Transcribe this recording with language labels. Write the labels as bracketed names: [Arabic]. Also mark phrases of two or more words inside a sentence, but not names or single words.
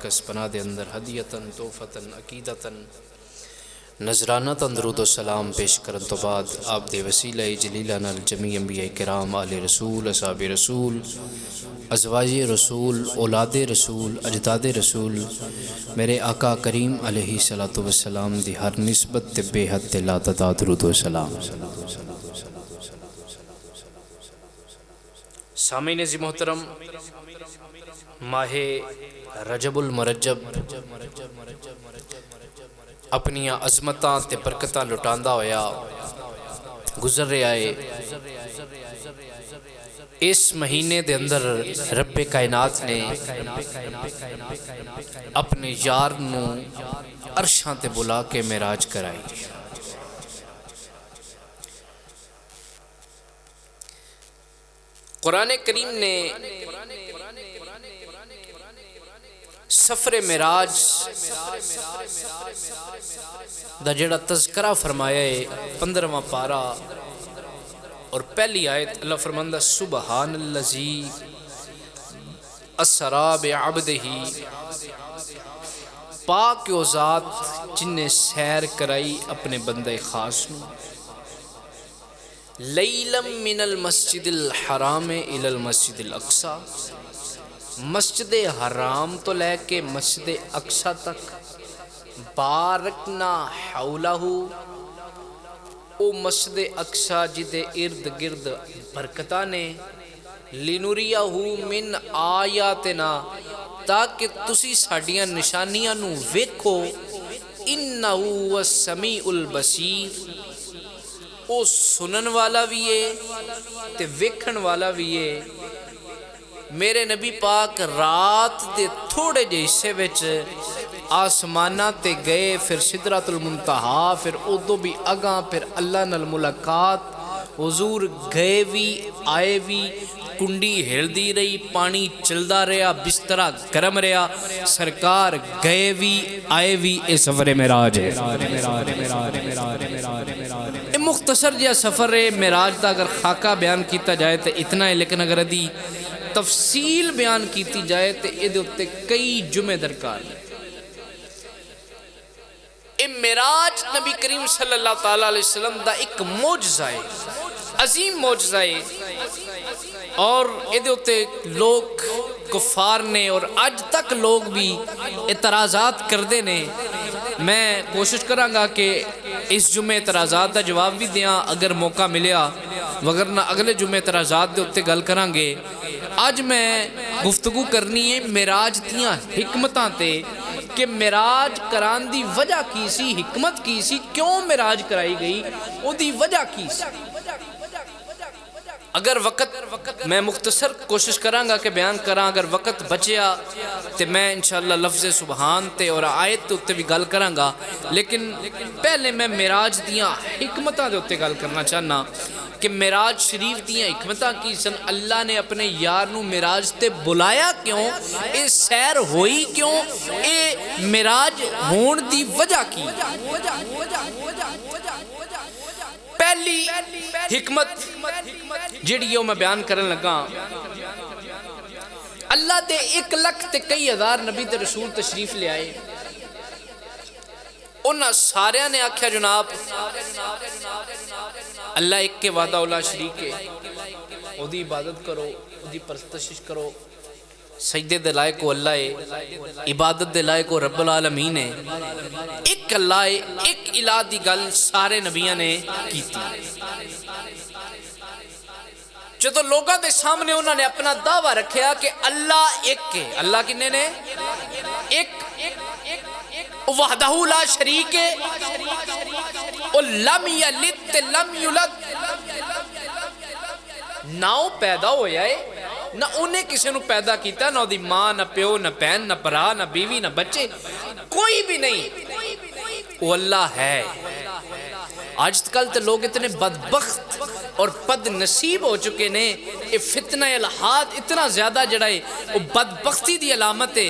[Punjabi] کس پناہ دے اندر ہدیتاً توفتاً عقیدتاً نذرانہ درود و سلام پیش کرن تو بعد آپ دے وسیلہ جلیلہ نال جمیع انبیاء کرام آل رسول اصحاب رسول ازواج رسول، اولاد رسول، اجداد رسول میرے آقا کریم [Arabic] علیہ الصلوۃ والسلام [Punjabi] دی ہر نسبت تے بے حد تے لا تعداد درود و سلام۔ سامعین عزیز محترم، ماہ رجب المرجب اپنی عظمتاں تے برکتاں لٹاندا ہویا گزر رہا ہے۔ اس مہینے دے اندر رب کائنات نے اپنے یار نو عرشاں تے بلا کے معراج کرائی۔ قرآن کریم نے سفر معراج دا جڑا تذکرہ فرمایا ہے 15واں پارہ اور پہلی آیت، اللہ فرماندہ [Arabic] سبحان الذی اسری بعبدہ، [Punjabi] پاک و ذات جن نے سیر کرائی اپنے بندہ خاص نو، [Arabic] لیلا من المسجد الحرام الی المسجد الاقصی، [Punjabi] مسجد حرام تو لے کے مسجد اقصی تک، [Arabic] بارکنا حولہ، [Punjabi] او مسجد اقصی جدے ارد گرد برکتاں نے، [Arabic] لنریہ من آیاتنا، [Punjabi] تاکہ تسی ساڈیاں نشانیاں نو ویکھو، [Arabic] انہو السمیع البصیر، [Punjabi] او سنن والا بھی ہے تے ویکھن والا بھی ہے۔ میرے نبی پاک رات دے تھوڑے جے حصے وچ آسمانہ تے گئے، پھر سدرۃ المنتہا، پھر ادو بھی اگاں، پھر اللہ نال ملاقات، حضور گئے بھی آئے بھی، کنڈی ہلدی رہی، پانی چلدا رہا، بسترہ گرم رہا، سرکار گئے بھی آئے بھی۔ اے سفر معراج ہے، اے مختصر جہا سفر ہے معراج دا۔ اگر خاکہ بیان کیتا جائے تو اتنا ہے، لیکن اگر ادھی تفصیل بیان کیتی جائے تو ادھے اتے کئی جمعے درکار ہیں۔ اے معراج نبی کریم [Arabic] صلی اللہ تعالیٰ علیہ وسلم [Punjabi] دا ایک معجزہ ہے، عظیم معجزہ ہے، اور ادھے اتے لوگ کفار نے اور آج تک لوگ بھی اعتراضات کردے نے۔ میں کوشش کراں گا کہ اس جمعے اعتراضات دا جواب بھی دیاں اگر موقع ملیا، وگرنہ اگلے جمعے اعتراضات دے اتے گل کران گے۔ آج میں گفتگو کرنی ہے معراج دیاں حکمتاں تے، کہ معراج کران دی وجہ کی سی، حکمت کی سی، کیوں معراج کرائی گئی، او دی وجہ کی سی۔ اگر وقت میں مختصر کوشش کراں گا کہ بیان کراں، اگر وقت بچیا تو میں انشاءاللہ لفظ سبحان تے اور آیت تے بھی گل کراں گا، لیکن پہلے میں معراج دیاں حکمتاں دے اتے گل کرنا چاہنا کہ معراج شریف دیاں حکمتاں کی سن۔ اللہ نے اپنے یار نو معراج تے بلایا کیوں، اے سیر ہوئی کیوں، اے معراج ہون دی وجہ کی۔ پہلی حکمت جڑی میں بیان کرن لگا، اللہ دے 1 لاکھ تے کئی ہزار نبی تے رسول تشریف لے آئے، انہاں ساریاں نے آکھیا جناب اللہ ایک کے وعدہ اولا شریک ہے، او دی عبادت کرو، او دی پرستش کرو، سجدے دے لائق کو اللہ ہے، عبادت دے لائق کو [Arabic] رب العالمین [Punjabi] ہے، ایک اللہ ہے، ایک الہ دی گل سارے نبیاں نے کیتی۔ جدو لوگاں دے سامنے انہوں نے اپنا دعویٰ رکھیا کہ اللہ ایک ہے، اللہ کنے نے ایک، [Arabic] وحدہ لا شریک [Punjabi] ہے، [Arabic] او لم یلد لم یولد، [Punjabi] نہ پیدا ہویا ہے نہ انہیں کسی نو پیدا کیتا، نہ دی ماں، نہ پیو، نہ بہن، نہ برا، نہ بیوی، نہ بچے، کوئی بھی نہیں، وہ اللہ ہے۔ آج کل تے لوگ اتنے بدبخت اور بد نصیب ہو چکے نے، یہ فتنہ الہات اتنا زیادہ جڑا ہے، وہ بدبختی دی علامت ہے۔